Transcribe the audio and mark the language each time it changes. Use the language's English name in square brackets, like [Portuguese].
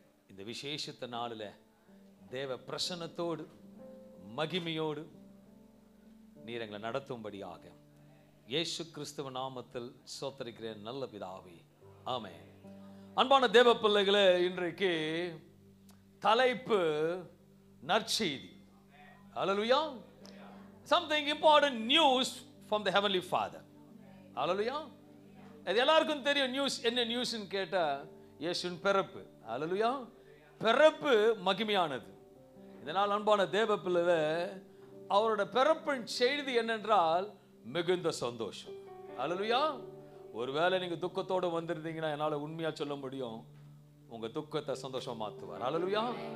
[Tamil] இந்த விசேஷத்த நாளில் தேவ பிரசன்னத்தோடு மகிமையோடு நீர் எங்களை நடத்தும்படியாக இயேசு கிறிஸ்துவ நாமத்தில் ஸ்தோத்திரிக்கிறேன் நல்ல பிதாவே, ஆமென். அன்பான தேவ பிள்ளைகளே, இன்றைக்கு தலைப்பு நற்செய்தி. [English] Hallelujah. Something important news from the heavenly Father. [Tamil] Hallelujah. அது எல்லாருக்கும் தெரியும். நியூஸ் என்ன நியூஸ்னு கேட்டா இயேசுவின் பிறப்பு. Hallelujah. பிறப்பு மகிமையானது. இதனால் அன்பான தேவ பிள்ளைகளே, அவரோட பிறப்பின் செய்தி என்னென்றால் மிகுந்த சந்தோஷம். Hallelujah. ஒருவேளை நீங்க துக்கத்தோடு வந்திருந்தீங்கன்னா என்னால் உண்மையா சொல்ல முடியும், உங்க துக்கத்தை சந்தோஷமா மாத்துவார். Hallelujah.